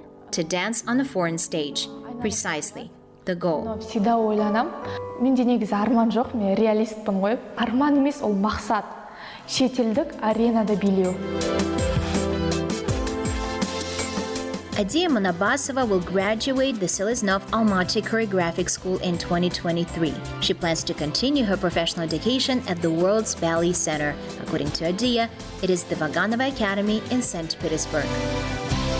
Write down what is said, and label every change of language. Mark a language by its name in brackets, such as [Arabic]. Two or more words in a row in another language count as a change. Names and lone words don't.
[English] To dance on a foreign stage. Precisely. The goal. [Kazakh] Всегда ойланам. Менде негізі арман жоқ, мен реалистпін ғой. Арман емес, ол мақсат. Шетелдік аренада билеу. [English] Adiya Manabassova will graduate the Seleznev Almaty Choreographic School in 2023. She plans to continue her professional education at the world's ballet center. According to Adiya, it is the Vaganova Academy in St. Petersburg.